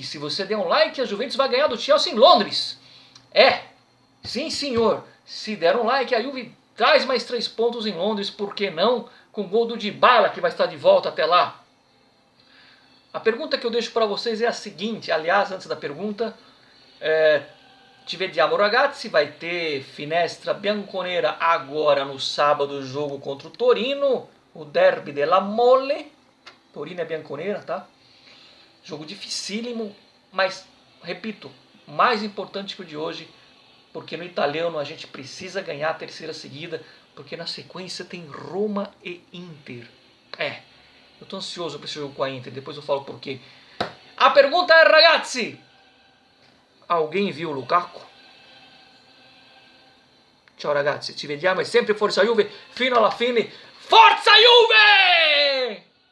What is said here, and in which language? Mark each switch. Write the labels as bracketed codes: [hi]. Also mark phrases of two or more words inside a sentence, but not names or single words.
[pt] Se você der um like, a Juventus vai ganhar do Chelsea em Londres. Sim senhor. Se der um like, a Juve traz mais 3 pontos em Londres. Por que não? Com o gol do Dybala, que vai estar de volta até lá. A pergunta que eu deixo para vocês é a seguinte, aliás, antes da pergunta, [it] ci vediamo ragazzi, [pt] vai ter [it] finestra bianconera [pt] agora no sábado, jogo contra o Torino, o derby della Mole, Torino é bianconera, tá? Jogo dificílimo, mas, repito, mais importante que o de hoje, porque no italiano a gente precisa ganhar a 3ª seguida, porque na sequência tem Roma e Inter. Eu tô ansioso para esse jogo com a Inter, depois eu falo por quê. A pergunta é, ragazzi, alguém viu o Lukaku? [it] Ciao ragazzi, ci vediamo e sempre Forza Juve fino alla fine. Forza Juve!